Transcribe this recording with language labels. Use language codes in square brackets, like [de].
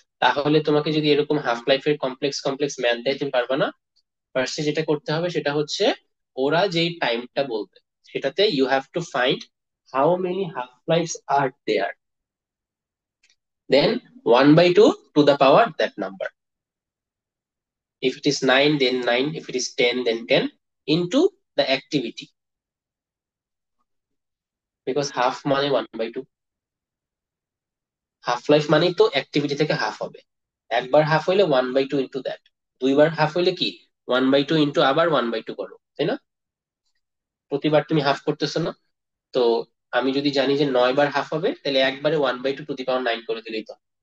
[bn] তাহলে তোমাকে যদি এরকম হাফ লাইফের কমপ্লেক্স কমপ্লেক্স ম্যাথ দেয় তুমি পারবে না। ফার্স্টে যেটা করতে হবে সেটা হচ্ছে ওরা যেই টাইমটা বলবে সেটাতে [en] You have to find how many half lifes are there, then 1/2 to the power that number. If it is 9 then 9, if it is 10 then 10 into the activity, because half [bn] মানে 1/2, হাফ লাইফ মানেই তো activity থেকে half হবে। একবার half হইলে 1/2 into that, দুইবার half হইলে কি 1/2 ইন্টু আবার 1/2 করো, তাই না? প্রতিবার তুমি হাফ করতেছো না? তো আমি যদি জানি যে 9 বার হাফ হবে, তাহলে একবারে 1/2 টু দি পাওয়ার 9 করে দিলেই তো।